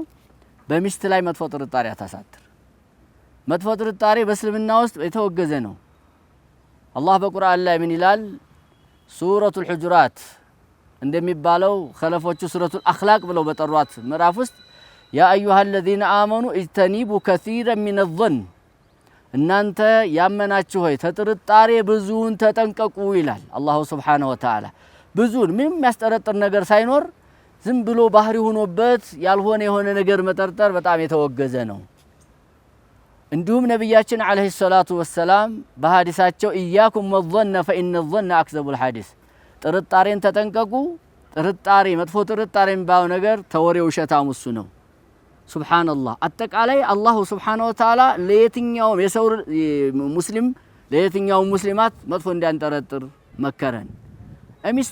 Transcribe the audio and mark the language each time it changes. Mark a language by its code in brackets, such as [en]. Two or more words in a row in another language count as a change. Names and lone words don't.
[am] በሚስት ላይ መጥፎ ጥርጣሬ አታሳድር። መጥፎ ጥርጣሬ በእስልምና ውስጥ የተወገዘ ነው። አላህ በቁርአን ላይ ምን ይላል? ሱረቱል ሁጁራት እንደሚባለው ኸለፎቹ ሱረቱል አኽላቅ ብለው በጠሯት ምዕራፍ ውስጥ [ar] يا أيها الذين آمنوا اجتنبوا كثيرا من الظن [am] እናንተ ያመናችሁ ሆይ ተጥርጣሬ ብዙን ተጠንቀቁ ይላል [ar] الله سبحانه وتعالى። [am] ብዙን ምንም ያስጠረጥር ነገር ሳይኖር ዝም ብሎ ባህሪ ሆኖበት ያልሆነ የሆነ ነገር መጠርጠር በጣም የተወገዘ ነው። እንዲሁም ነብያችን [ar] عليه الصلاة والسلام [am] በሐዲሳቸው [ar] إياكم والظن فإن الظن أكذب الحديث [am] ጥርጣሬን ተጠንቀቁ። ጥርጣሬ መጥፎ ጥርጣሬ የሚባለው ነገር ተወሬው ውሸታም እሱ ነው። ሱብሃንአላህ አጠቃላይ [ar] الله سبحانه وتعالى [am] ለየትኛውም የሰው ሙስሊም ለየትኛውም ሙስሊማት መጥፎ እንዳንጠረጥር መከረን። ሚስት